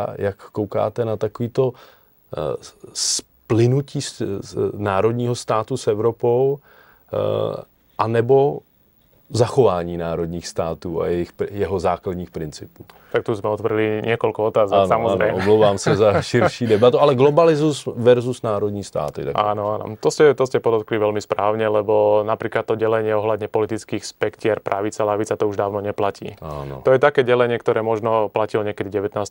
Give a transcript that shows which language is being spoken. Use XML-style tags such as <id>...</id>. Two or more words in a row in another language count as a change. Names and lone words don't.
<cs>Jak koukáte na takovýto splynutí národního státu s Evropou anebo zachování národních států a jeho základních principů?</cs> <sk>Tak tu sme otvorili niekoľko otázok, samozrejme.</sk> <cs>Áno, omlouvám sa za širší debatu, ale globalizmus versus národní státy. Tak.</cs> <sk>Áno. To ste podotkli veľmi správne, lebo napríklad to delenie ohľadne politických spektier, pravica, ľavica, to už dávno neplatí. Áno. To je také delenie, ktoré možno platilo niekedy v 19.</sk>